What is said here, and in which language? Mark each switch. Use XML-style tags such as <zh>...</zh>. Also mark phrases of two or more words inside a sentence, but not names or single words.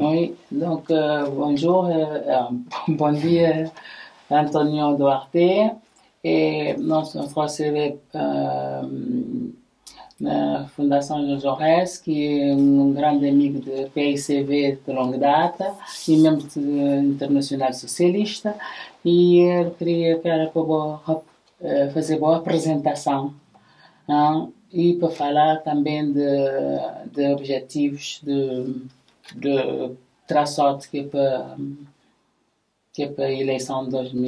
<fr>Oui, donc bonjour,</fr> <pt>bon dia,</pt> <fr>Antonio Duarte. Et notre CV, la Fondation Jean Jaurès, qui est un grand ami de PAICV de longue date,</fr> <pt>e membro internacional socialista, e eu queria fazer boa apresentação, não? E para falar também de objetivos de traçote que é para a eleição de</pt>